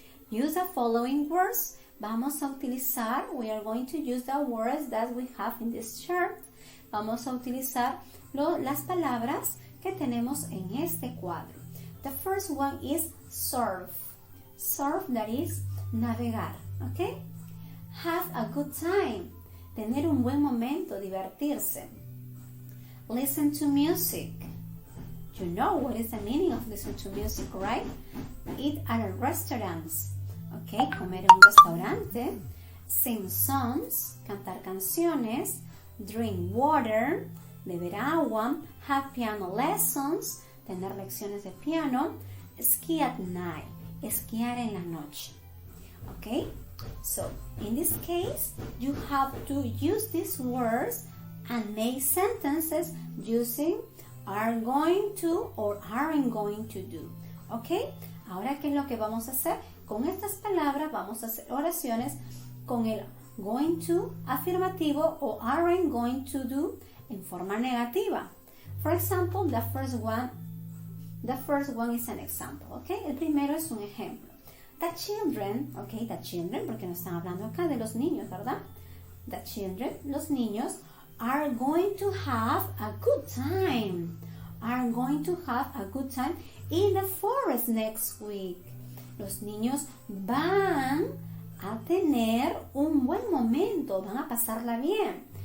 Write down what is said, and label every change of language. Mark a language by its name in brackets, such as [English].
[English] Use the following words. [Spanish] Vamos a utilizar, [English] we are going to use the words that we have in this chart. [Spanish] Vamos a utilizar las palabras que tenemos en este cuadro. [English] The first one is surf. Surf, that is navegar, ¿ok? Have a good time. [Spanish] Tener un buen momento, divertirse. [English] Listen to music. You know what is the meaning of listen to music, right? Eat at restaurants. Okay, [Spanish] comer en un restaurante. [English] Sing songs, [Spanish] cantar canciones. [English] Drink water, [Spanish] beber agua. [English] Have piano lessons, [Spanish] tener lecciones de piano. [English] Ski at night, [Spanish] esquiar en la noche. [English] Okay, so in this case, you have to use these words and make sentences using are going to or aren't going to do. [Spanish] Okay, ahora ¿qué es lo que vamos a hacer? Con estas palabras vamos a hacer oraciones con el going to afirmativo o aren't going to do en forma negativa. [English] For example, the first one is an example, okay? [Spanish] El primero es un ejemplo. [English] The children, [Spanish] okay, the children, porque nos están hablando acá de los niños, ¿verdad? [English] The children, [Spanish] los niños, [English] are going to have a good time. Are going to have a good time in the forest next week. [Spanish] Los niños van a tener un buen momento, van a pasarla bien.